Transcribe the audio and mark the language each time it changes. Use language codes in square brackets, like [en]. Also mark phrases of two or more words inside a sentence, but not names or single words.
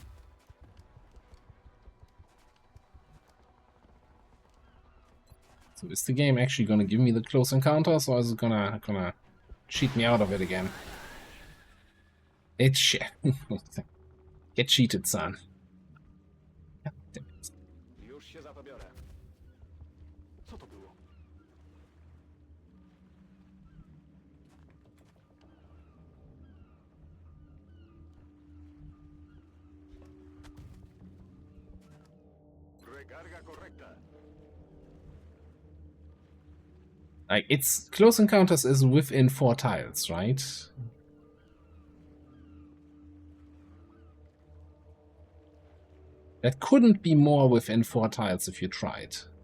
[en] So is the game actually gonna give me the close encounters, or is it gonna cheat me out of it again? It's shit. Get cheated, son. God damn it. [pl] Już się za to biorę. Co to było? [es] Recarga correcta. [en] Like, it's close encounters is within 4 tiles, right? That couldn't be more within 4 tiles if you tried.